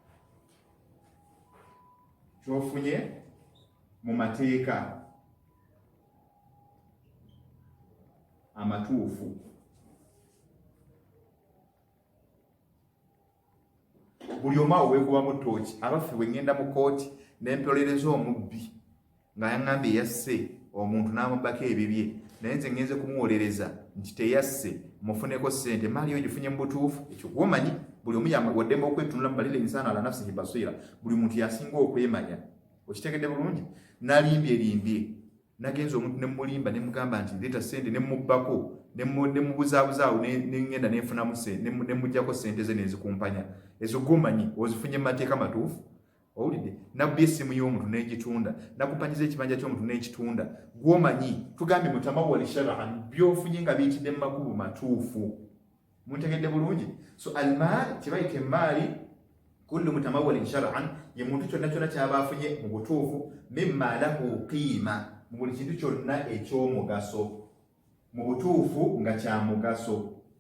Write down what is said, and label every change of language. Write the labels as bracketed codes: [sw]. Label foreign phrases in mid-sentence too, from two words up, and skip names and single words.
[lg] amatuufu buli omu awo weekubamu ttooki abaffe bwe ŋŋenda mu kooti n'emperolereza omubbi ng'ayaŋŋambye yasse omuntu n'amubbako ebibye naye nze ngenze kumuwolereza nti teyasse mufuneko ssente maali yo gifunye mu butuufu ekyo gwomanyi buli omu waddemba okwetunula mu balira ensaana [ar] على نفسه بصيرة [lg] buli muntu yasinga okwemanya okitegedde bulungi nalimbye nagenza omuntu ne mulimba ne mugamba nti leeta ssente ne mubbako ne mubuzaabuza ne ngenda nenfunamu ssente ne mujjako ssente ze nezikumpanya ezo gwomanyi ozifunye mu mateeka matuufu owulidde nabbye essimu y'omuntu n'egitunda nakupanyiza ekibanja ky'omuntu n'ekitunda gwomanyi tugambye [ar] متمول شرعا [lg] byofunye nga biyitidde mu makubo matuufu muntegedde bulungi so almaal kibayita emaali kullu [ar] متمول شرعا [lg] ye muntu kyonna kyonna kyaba afunye mu butuufu [ar] مما له قيمة [lg] mu buli kintu kyonna eky'omugaso mu butuufu nga kya mugaso